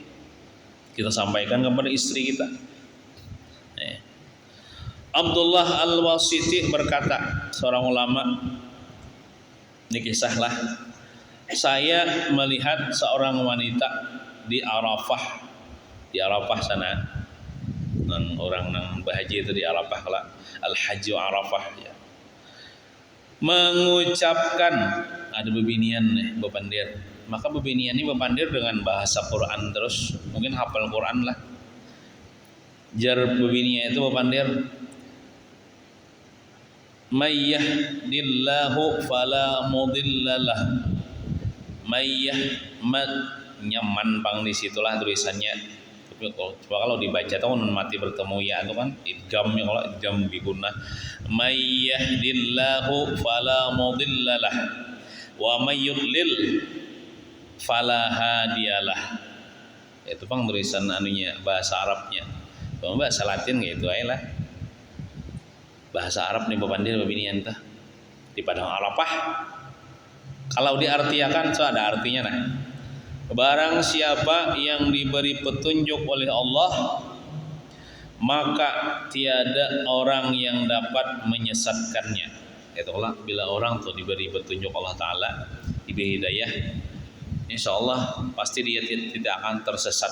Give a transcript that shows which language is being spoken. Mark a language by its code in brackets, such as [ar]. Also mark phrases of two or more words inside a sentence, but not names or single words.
[id] Kita sampaikan kepada istri kita. Abdullah Al-Wasiti berkata, seorang ulama, ini kisahlah, saya melihat seorang wanita di Arafah sana. [bjn] Orang nang bahagia itu di Arafah lah, [ar] الحج عرفة [bjn] ya. Mengucapkan ada bebinian nih bepandir. Maka bebinian ini bepandir dengan bahasa Quran terus, mungkin hafal Quran lah. Jar bebinian itu bepandir, [ar] من يهد الله فلا مضل له. [bjn] Nyaman bang di situlah tulisannya. Kalau dibaca tuh mati bertemu ya itu kan idgamnya, kalau idgam biguna, [ar] من يهد الله فلا مضل له ومن يضلل فلا هادي له. [bjn] Itu bang tulisan anunya bahasa Arabnya. Bang bahasa Latin gitu aja lah. Bahasa Arab nih bepandir bebinian tah di padang Arafah. Kalau diartiakan so ada artinya nah. [id] Barang siapa yang diberi petunjuk oleh Allah, maka tiada orang yang dapat menyesatkannya. Itulah bila orang tuh diberi petunjuk Allah Ta'ala, diberi hidayah, [ar] إن شاء الله [id] pasti dia tidak akan tersesat.